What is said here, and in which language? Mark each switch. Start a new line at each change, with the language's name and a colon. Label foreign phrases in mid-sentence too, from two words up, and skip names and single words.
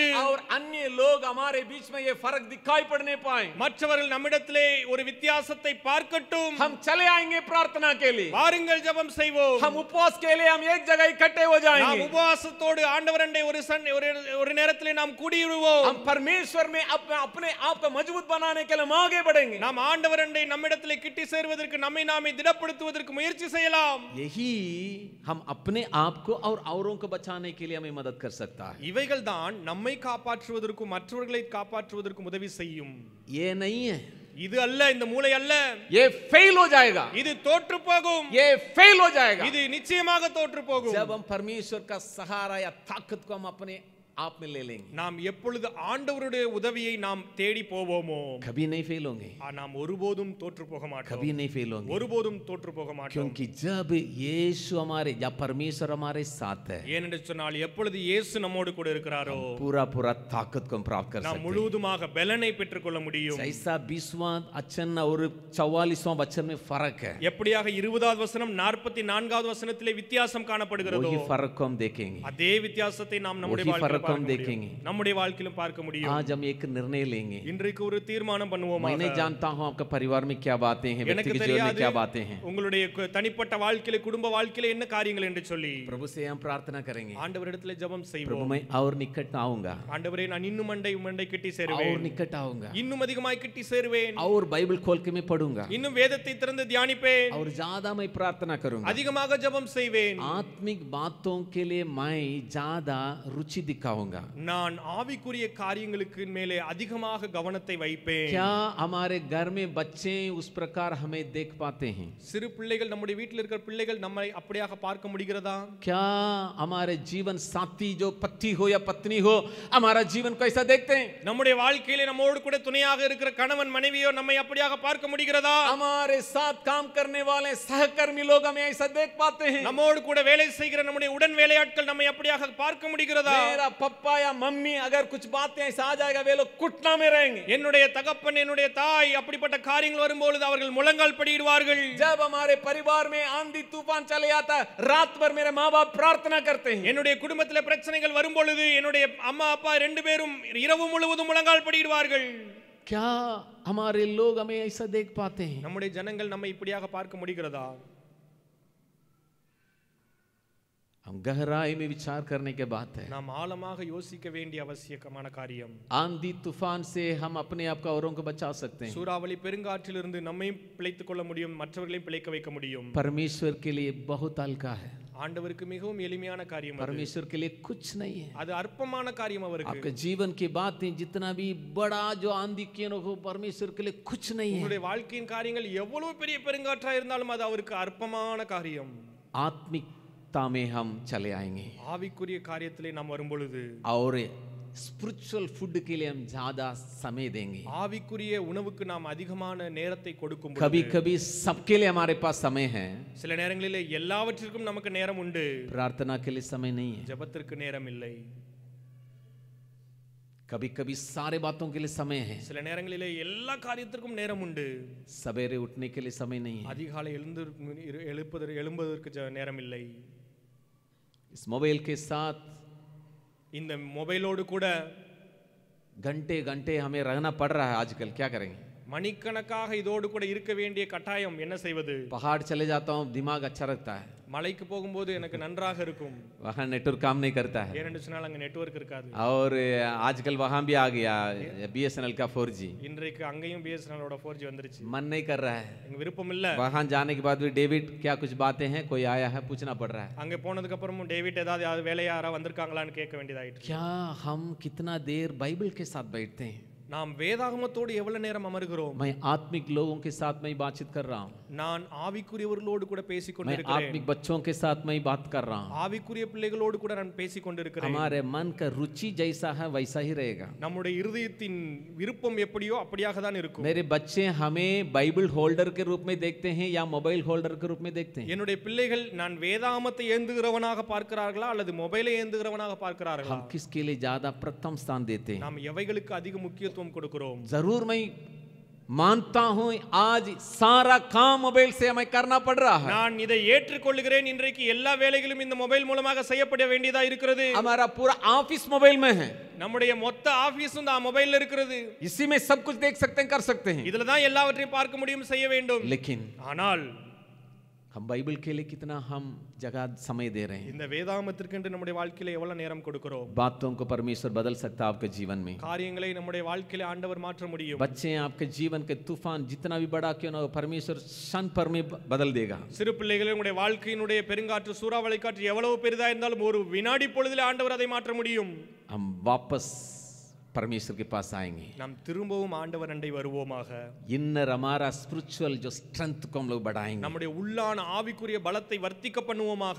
Hindi: और अन्य लोग हमारे बीच में ये फर्क दिखाई पड़ने पाए.
Tamil: மற்றவர்கள் நம்மிடத்திலே ஒரு வித்தியாசத்தை பார்க்கட்டும்.
Hindi: हम चले आएंगे प्रार्थना के लिए.
Tamil: வாருங்கள் ஜெபம் செய்வோம்.
Hindi: हम उपवास के लिए हम एक जगह इकट्ठे हो जाएंगे.
Tamil: நாம் உபவாசத்தோடு ஆண்டவரண்டை ஒரு நேரத்திலே நாம் கூடிடுவோம்.
Hindi: हम परमेश्वर में अपने आप को मजबूत बनाने के लिए हम आगे बढ़ेंगे.
Tamil: நாம் ஆண்டவரண்டை நம்மிடத்திலே கிட்டி சேர்வதற்கு நம்மை நாமே திடப்படுத்துவதற்கு முயற்சி செய்யலாம்.
Hindi: यही हम अपने आप को और औरों को बचाने के लिए हमें मदद कर सकता है.
Tamil: இவைகள் தான் நம்மை காப்பாற்றுவதற்கும் மற்றவர்களை காப்பாற்றுவதற்கும் உதவி செய்யும்.
Hindi: ये नहीं है.
Tamil: இது அல்ல, இந்த மூளை அல்ல.
Hindi: ये फेल हो जाएगा.
Tamil: இது தோற்று போகும்.
Hindi: ये फेल हो जाएगा.
Tamil: இது நிச்சயமாக தோற்று போகும்.
Hindi: जब हम परमेश्वर का सहारा या ताकत को हम अपने आप में ले लेंगे.
Tamil: நாம் எப்பொழுது ஆண்டவருடைய உதவியை நாம் தேடி போவோமோ
Hindi: कभी नहीं फेल होंगे.
Tamil: நாம் ஒருபோதும் தோற்று போக மாட்டோம்.
Hindi: कभी नहीं फेल होंगे.
Tamil: ஒருபோதும் தோற்று போக மாட்டோம்.
Hindi: क्योंकि जब यीशु हमारे या परमेश्वर हमारे साथ है,
Tamil: ஏனென்று சொன்னால் எப்பொழுது இயேசு நம்மோடு கூட இருக்கிறாரோ
Hindi: पूरा पूरा ताकत को हम प्राप्त कर
Tamil: நாம்
Hindi: सकते हैं.
Tamil: முழுவதுமாக பலனை பெற்றுக்கொள்ள முடியும்.
Hindi: जैसा 20वां वचन और 44वां वचन में फर्क है,
Tamil: எப்படியாக 20வது வசனம் 44வது வசனத்திலே வித்தியாசம் காணப்படுகிறதோ
Hindi: वही फर्क को हम देखेंगे.
Tamil: அதே வித்தியாசத்தை நாம் நம்முடைய
Hindi: वही
Tamil: வாழ்க்கையில்
Hindi: फर्क को हम देखेंगे.
Tamil: நம்முடைய வாழ்க்கையிலும் பார்க்க முடியும்.
Hindi: आज हम एक निर्णय लेंगे.
Tamil: இன்றைக்கு ஒரு தீர்மானம் பண்ணுவோம்.
Hindi: मैं नहीं जानता हूं आपका परिवार में क्या बातें हैं,
Tamil: எனக்கு
Hindi: व्यक्तिगत जीवन में
Tamil: தெரியாது
Hindi: क्या बातें हैं.
Tamil: உங்களுடைய தனிப்பட்ட வாழ்க்கையில குடும்ப வாழ்க்கையில என்ன காரியங்கள் என்று சொல்லி
Hindi: प्रभु से हम प्रार्थना करेंगे.
Tamil: ஆண்டவரிடத்திலே ஜெபம்
Hindi: प्रभु
Tamil: செய்வோம்.
Hindi: मैं और निकट आऊंगा,
Tamil: ஆண்டவரே நான் இன்னும் மண்டை கிட்டி
Hindi: और
Tamil: சேருவேன்.
Hindi: निकट आऊंगा,
Tamil: இன்னும் அதிகமாய் கிட்டி சேருவேன்.
Hindi: और बाइबल खोल के मैं पढ़ूंगा,
Tamil: இன்னும் வேதத்தை திறந்து தியானிப்பேன்.
Hindi: और ज्यादा मैं प्रार्थना करूंगा.
Tamil: அதிகமாக ஜெபம் செய்வேன்.
Hindi: आत्मिक बातों के लिए मैं ज्यादा रुचि दिखाऊंगा.
Tamil: நான் ஆவிக்குரிய காரியங்களுக்கு மேலே அதிகமாக கவனத்தை வைப்பேன்.
Hindi: क्या हमारे घर में बच्चे उस प्रकार हमें देख पाते हैं?
Tamil: சிறு பிள்ளைகள் நம்முடைய வீட்டில் இருக்கிற பிள்ளைகள் நம்மை அப்படியாக பார்க்க முடிகிறதா?
Hindi: क्या हमारे जीवन साथी जो पति हो या पत्नी हो हमारा जीवन को ऐसा देखते हैं?
Tamil: நம்முடைய வாழ்க்கையிலே நம்மோடு கூட துணையாக இருக்கிற கணவன் மனைவியோ நம்மை அப்படியாக பார்க்க முடிகிறதா?
Hindi: हमारे साथ काम करने वाले सहकर्मी लोग हमें ऐसा देख पाते हैं?
Tamil: நம்மோடு கூட வேலை செய்கிற நம்முடைய உடன் வேலையாட்கள் நம்மை அப்படியாக பார்க்க முடிகிறதா?
Hindi: मेरा पप्पा या मम्मी अगर कुछ बातें ऐसा आ जाएगा वे लोग कुटना में रहेंगे.
Tamil: என்னுடைய தகப்பன் என்னுடைய தாய் அப்படிப்பட்ட காரியங்கள் வரும்போது அவர்கள் முழங்கால் படியிடுவார்கள்.
Hindi: जब हमारे परिवार में आंधी तूफान चले आता रात भर मेरे माँ बाप प्रार्थना करते हैं.
Tamil: என்னுடைய குடும்பத்திலே பிரச்சனைகள் வரும்பொழுது என்னுடைய அம்மா அப்பா ரெண்டு பேரும் இரவு முழுவதும் முழங்கால் படியிடுவார்கள்.
Hindi: क्या हमारे लोग हमें ऐसा देख पाते हैं?
Tamil: நம்முடைய ஜனங்கள் நம்மை இப்படியாக பார்க்க முடிகிறதா?
Hindi: हम गहराई में विचार करने के बात है.
Tamil: நாம் ஆழமாக யோசிக்க வேண்டிய அவசியமான காரியம்.
Hindi: आंधी तूफान से हम अपने आप को औरों को बचा सकते हैं.
Tamil: சூறாவளி பெருங்காற்றிலிருந்து நம்மையும் பிழைத்துக் கொள்ள முடியும், மற்றவர்களையும் பிழைக்க வைக்க முடியும்.
Hindi: परमेश्वर के लिए बहुत हल्का है.
Tamil: ஆண்டவருக்கு மிகவும் எளிமையான காரியம் அது.
Hindi: परमेश्वर के लिए कुछ नहीं है.
Tamil: அது அற்பமான காரியம் அவருக்கு.
Hindi: आपके जीवन की बातें जितना भी बड़ा जो आंधी क्यों हो परमेश्वर के लिए कुछ नहीं है.
Tamil: உங்களுடைய வாழ்க்கையின் காரியங்கள் எவ்வளவு பெரிய பெருங்காற்றா இருந்தாலும் அது அவருக்கு அற்பமான காரியம்.
Hindi: आत्मिकता में हम चले आएंगे
Tamil: ஆவிக்குரிய காரியத்திலே நாம் வரும்பொழுது
Hindi: और
English: spiritual food
Hindi: के लिए हम ज्यादा समय देंगे.
Tamil: ஆவிக்குரிய உணவுக்கு நாம் அதிகமான நேரத்தை கொடுக்கும்
Hindi: कभी कभी सबके लिए हमारे पास समय है,
Tamil: சில நேரங்களிலே எல்லாவற்றிற்கும் நமக்கு நேரம் உண்டு,
Hindi: प्रार्थना के लिए समय नहीं है.
Tamil: ஜெபத்திற்கு நேரம் இல்லை.
Hindi: कभी कभी सारे बातों के लिए समय है,
Tamil: சில நேரங்களிலே எல்லா காரியத்திற்கும் நேரம் உண்டு,
Hindi: सवेरे उठने के लिए समय नहीं है.
Tamil: அதிகாலை எழும்புவதற்கு நேரம் இல்லை.
Hindi: इस मोबाइल के साथ
Tamil: இந்த மொபைலோடு கூட
Hindi: घंटे घंटे हमें रहना पड़ रहा है आजकल. क्या करेंगे?
Tamil: மணிக்கணக்காக இதோடு கூட இருக்க வேண்டிய கட்டாயம் என்ன செய்வது?
Hindi: पहाड़ चले जाता हूँ दिमाग अच्छा रखता है,
Tamil: மலைக்கு போகும்போது எனக்கு நன்றாக இருக்கும்,
Hindi: वहाँ नेटवर्क काम नहीं करता है.
Tamil: ஏனென்று சொன்னால் அங்க நெட்வொர்க் இருக்காது.
Hindi: और आजकल वहाँ भी आ गया BSNL का 4G.
Tamil: இன்றைக்கு அங்கேயும் BSNL-ஓட 4G வந்துருச்சு.
Hindi: मन नहीं कर रहा है.
Tamil: எங்க விருப்பம் இல்ல.
Hindi: वहाँ जाने के बाद भी डेविड क्या कुछ बातें हैं, कोई आया है पूछना पड़ रहा है.
Tamil: அங்க போனதுக்கு அப்புறமும் டேவிட் ஏதாவது வேலையா யாரா வந்திருக்காங்களான்னு கேட்க வேண்டியதாயிட்டு.
Hindi: क्या हम कितना देर बाइबल के साथ बैठते हैं?
Tamil: நாம் வேதாகமத்தோடு எவ்வளவு நேரம் அமர்கிறோம்?
Hindi: मैं आत्मिक लोगों के साथ में ही बातचीत कर रहा हूँ,
Tamil: நான் ஆவிக்குரியவர்களோடு கூட பேசிக்
Hindi: मैं
Tamil: கொண்டிருக்கிறேன்.
Hindi: आत्मिक बच्चों के साथ में ही बात कर रहा हूँ.
Tamil: ஆவிக்குரிய பிள்ளைகளோடு கூட நான் பேசிக் கொண்டிருக்கிறேன்.
Hindi: हमारे मन का रुचि जैसा है वैसा ही रहेगा.
Tamil: நம்முடைய இருதயத்தின் விருப்பம் எப்படியோ அப்படியாக தான் இருக்கும்.
Hindi: मेरे बच्चे हमें
English: Bible holder
Hindi: के रूप में देखते हैं या
English: mobile holder
Hindi: के रूप में देखते हैं?
Tamil: என்னுடைய பிள்ளைகள் நான் வேதாகமத்தை ஏந்துகிறவனாக பார்க்கிறார்களா அல்லது மொபைலை ஏந்துகிறவனாக பார்க்கிறார்களா?
Hindi: हम किसके लिए ज्यादा प्रथम स्थान देते हैं?
Tamil: நாம் எவைகளுக்கு அதிக முக்கியத்துவம் கொடுக்கிறோம்?
Hindi: जरूर मैं मानता हूं आज सारा काम मोबाइल से हमें करना पड़ रहा है.
Tamil: நான் இதை ஏற்றுக்கொள்கிறேன். இன்றைக்கு எல்லா வேலைகளும் இந்த மொபைல் மூலமாக செய்யப்பட வேண்டியதா இருக்கிறது.
Hindi: हमारा पूरा ऑफिस मोबाइल में है.
Tamil: நம்முடைய மொத்த ஆபீஸும் இந்த மொபைல்ல இருக்கிறது.
Hindi: इसी में सब कुछ देख सकते हैं, कर सकते हैं.
Tamil: இதுல தான் எல்லாவற்றையும் பார்க்க முடியும், செய்ய வேண்டும்.
Hindi: लेकिन
Tamil: ஆனால்
Hindi: हम बाइबल के लिए कितना हम जगह समय दे रहे हैं?
Tamil: இந்த வேதாகமத்திற்கு நம்முடைய வாழ்க்கையில எவ்வளவு நேரம் கொடுக்கிறோம்?
Hindi: बातों को परमेश्वर बदल सकता है आपके जीवन में.
Tamil: காரியங்களை நம்முடைய வாழ்க்கையில ஆண்டவர் மாற்ற முடியும்.
Hindi: बच्चे आपके जीवन के तूफान जितना भी बड़ा क्यों ना हो, परमेश्वर क्षण पर में बदल देगा.
Tamil: சிறு பிள்ளைகளே, உங்களுடைய வாழ்க்கையினுடைய பெருங்காற்று சூறாவளி காற்று எவ்வளவு பெரிதா இருந்தாலும் ஒரு வினாடி பொழுதிலே ஆண்டவர் அதை மாற்ற முடியும்.
Hindi: हम वापस परमेश्वर के पास आएंगे.
Tamil: நாம் திரும்பவும் ஆண்டவர் அண்டை வருவோமாக.
Hindi: इनर हमारा स्पिरिचुअल जो स्ट्रेंथ को हम लोग बढ़ाएंगे.
Tamil: நம்முடைய உள்ளான ஆவிக்குரிய பலத்தை வர்த்திக்க பண்ணுவோமாக.